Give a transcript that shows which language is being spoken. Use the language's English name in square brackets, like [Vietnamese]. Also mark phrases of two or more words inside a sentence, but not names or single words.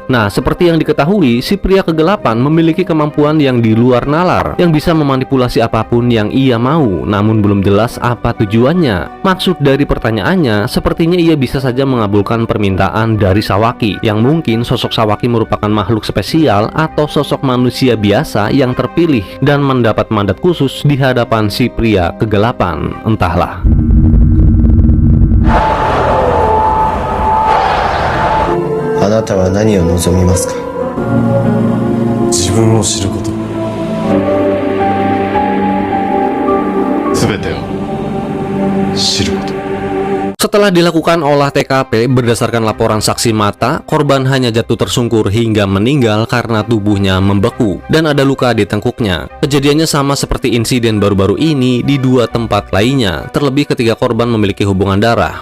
[Indonesian] Nah, seperti yang diketahui, si pria kegelapan memiliki kemampuan yang di luar nalar, yang bisa memanipulasi apapun yang ia mau, namun belum jelas apa tujuannya. Maksud dari pertanyaannya, sepertinya ia bisa saja mengabulkan permintaan dari Sawaki, yang mungkin sosok Sawaki merupakan makhluk spesial atau sosok manusia biasa yang terpilih dan mendapat mandat khusus di hadapan si pria kegelapan. Entahlah. [Japanese] あなたは何を望みますか。自分を知ること、すべてを知ること。 [Indonesian] Setelah dilakukan olah TKP berdasarkan laporan saksi mata, korban hanya jatuh tersungkur hingga meninggal karena tubuhnya membeku dan ada luka di tengkuknya. Kejadiannya sama seperti insiden baru-baru ini di dua tempat lainnya, terlebih ketika korban memiliki hubungan darah.